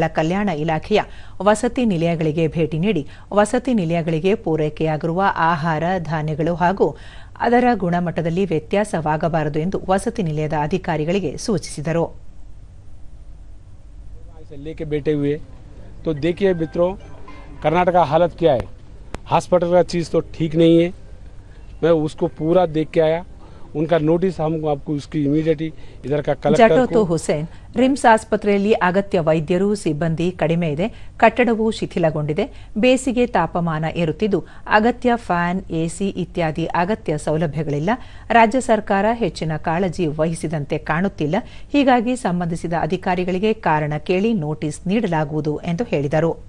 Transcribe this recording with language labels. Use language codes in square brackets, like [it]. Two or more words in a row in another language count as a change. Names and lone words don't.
[kn] ಕಲ್ಯಾಣ ಇಲಾಖೆಯ ವಸತಿ ನಿಲಯಗಳಿಗೆ ಭೇಟಿ ನೀಡಿ ವಸತಿ ನಿಲಯಗಳಿಗೆ ಪೂರೈಕೆಯಾಗಿರುವ ಆಹಾರ ಧಾನ್ಯಗಳು ಹಾಗೂ ಅದರ ಗುಣಮಟ್ಟದಲ್ಲಿ ವ್ಯತ್ಯಾಸವಾಗಬಾರದು ಎಂದು ವಸತಿ ನಿಲಯದ ಅಧಿಕಾರಿಗಳಿಗೆ ಸೂಚಿಸಿದರು. [hi] लेके बैठे हुए तो देखिए मित्रों, कर्नाटक का हालत क्या है. हॉस्पिटल का चीज़ तो ठीक नहीं है. मैं उसको पूरा देख के आया. उनका नोटिस हम आपको उसकी इमीडिएटली इधर का कलेक्टर [kn] ಜಟೋತು ಹುಸೇನ್, ರಿಮ್ಸ್ ಆಸ್ಪತ್ರೆಯಲ್ಲಿ ಅಗತ್ಯ ವೈದ್ಯರು, ಸಿಬ್ಬಂದಿ ಕಡಿಮೆ ಇದೆ. ಕಟ್ಟಡವು ಶಿಥಿಲಗೊಂಡಿದೆ. ಬೇಸಿಗೆ ತಾಪಮಾನ ಏರುತ್ತಿದ್ದು ಅಗತ್ಯ ಫ್ಯಾನ್, ಎಸಿ ಇತ್ಯಾದಿ ಅಗತ್ಯ ಸೌಲಭ್ಯಗಳಿಲ್ಲ. ರಾಜ್ಯ ಸರ್ಕಾರ ಹೆಚ್ಚಿನ ಕಾಳಜಿ ವಹಿಸಿದಂತೆ ಕಾಣುತ್ತಿಲ್ಲ. ಹೀಗಾಗಿ ಸಂಬಂಧಿಸಿದ ಅಧಿಕಾರಿಗಳಿಗೆ ಕಾರಣ ಕೇಳಿ ನೋಟಿಸ್ ನೀಡಲಾಗುವುದು ಎಂದು ಹೇಳಿದರು.